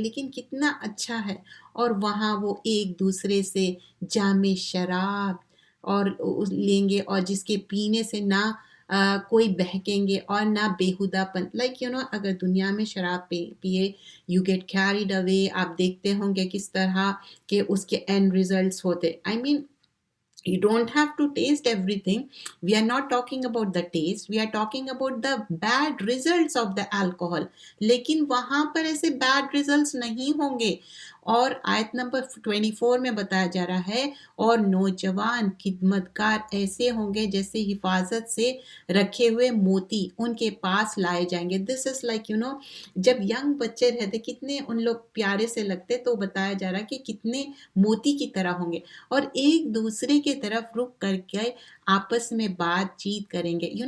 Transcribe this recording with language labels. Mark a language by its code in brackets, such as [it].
[ur] لیکن کتنا اچھا ہے. اور وہاں وہ ایک دوسرے سے جام شراب اور لیں گے, اور جس کے پینے سے نہ کوئی بہکیں گے اور نہ بیہودہ پن. لائک اگر دنیا میں شراب پیے [en] You get carried away. [ur] آپ دیکھتے ہوں گے کس طرح کہ اس کے اینڈ ریزلٹس ہوتے. [en] I mean you don't have to taste everything. We are not talking about the taste, we are talking about the bad results of the alcohol. [ur] لیکن وہاں پر ایسے [en] bad results [ur] نہیں ہوں گے. اور آیت نمبر 24 میں بتایا جا رہا ہے, اور نوجوان خدمتگار ایسے ہوں گے جیسے حفاظت سے رکھے ہوئے موتی ان کے پاس لائے جائیں گے. [en] this is like [ur] جب ینگ بچے رہتے کتنے ان لوگ پیارے سے لگتے, تو بتایا جا رہا کہ کتنے موتی کی طرح ہوں گے, اور ایک دوسرے کی طرف رک کر کے آپس میں بات چیت کریں گے.